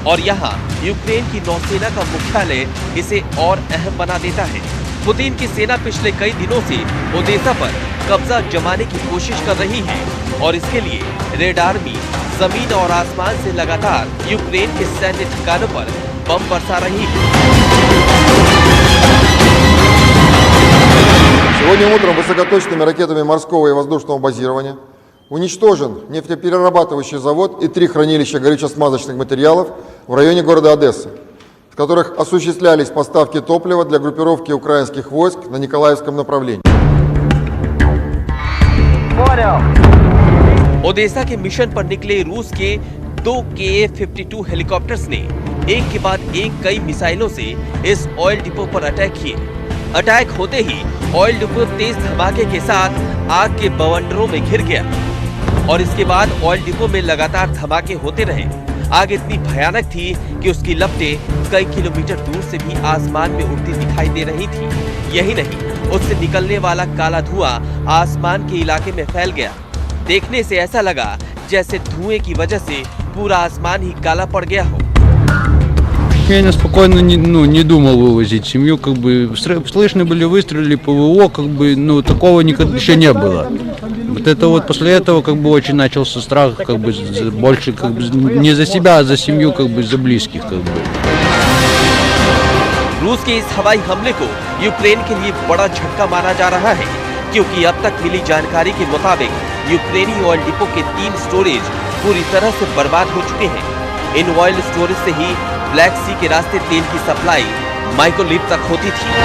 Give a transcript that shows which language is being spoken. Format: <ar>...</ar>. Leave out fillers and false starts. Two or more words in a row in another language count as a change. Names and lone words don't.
<hi>और यहाँ यूक्रेन की नौसेना का मुख्यालय इसे और अहम बना देता है। पुतिन की सेना पिछले कई दिनों से ओदेसा पर कब्जा जमाने की कोशिश कर रही है और इसके लिए</hi> <en>red army</en> <hi>जमीन और आसमान से लगातार यूक्रेन के सैन्य ठिकानों पर बम बरसा रही है।</hi> <ru>Сегодня утром высокоточными ракетами морского и воздушного базирования уничтожен нефтеперерабатывающий завод и 3 хранилища горюче-смазочных материалов в районе города Одессы, в которых осуществлялись поставки топлива для группировки украинских войск на Николаевском направлении.</ru> <hi>ओदेसा के मिशन पर निकले रूस के 2 KA-52 हेलीकॉप्टर्स ने एक के बाद एक कई मिसाइलों से इस</hi> <en>oil depot</en> <hi>पर अटैक किए। अटैक होते ही</hi> <en>oil depot</en> <hi>तेज धमाके के साथ आग के बवंडरों में घिर गया और इसके बाद</hi> <en>oil depot</en> <hi>में लगातार धमाके होते रहे। आग इतनी भयानक थी कि उसकी लपटें कई किलोमीटर दूर से भी आसमान में उड़ती दिखाई दे रही थी। यही नहीं, उससे निकलने वाला काला धुआं आसमान के इलाके में फैल गया। देखने से ऐसा लगा जैसे धुएं की वजह से पूरा आसमान ही काला पड़ गया हो।</hi> <ru>Я спокойно не думал вывозить семью, как бы слышны были выстрелы, ПВО, как бы, такого никогда еще не было. Вот это вот после этого как бы очень начался страх, как бы больше как бы не за себя, а за семью, как бы за близких, как бы.</ru> <hi>रूस के इस हवाई हमले को यूक्रेन के लिए बड़ा झटका माना जा रहा है, क्योंकि अब तक मिली जानकारी के मुताबिक यूक्रेनी</hi> <en>oil depot</en> <hi>के 3 स्टोरेज पूरी तरह से बर्बाद हो चुके हैं। इन</hi> <en>oil storage</en> <hi>से ही</hi> <en>Black Sea</en> <hi>के रास्ते तेल की सप्लाई माइकोलिव तक होती थी।</hi>